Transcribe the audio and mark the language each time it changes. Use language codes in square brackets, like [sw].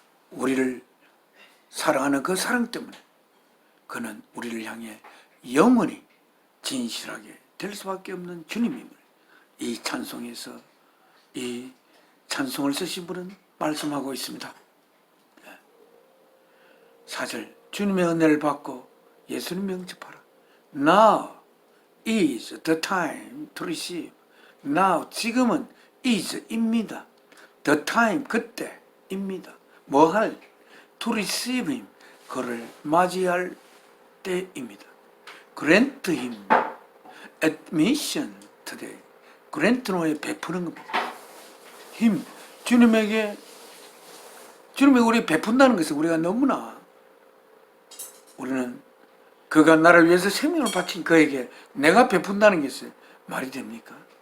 [ko] 우리를 사랑하는 그 사랑 때문에 그는 우리를 향해 영원히 진실하게 될 수밖에 없는 주님임을 이 찬송에서, 이 찬송을 쓰신 분은 말씀하고 있습니다. 4절, 주님의 은혜를 받고 예수님 영접하라. [en] Now is the time to receive. [ko] Now, 지금은 is입니다. The time, 그때입니다. 뭐 할? [en] To receive him, [ko] 그를 맞이할 때입니다. [en] Grant him admission today. [ko] grant는 왜 베푸는 겁니다. him, 주님에게 우리 베푼다는 것은 우리가 너무나, 우리는 그가 나를 위해서 생명을 바친 그에게 내가 베푼다는 게 있어요. 말이 됩니까?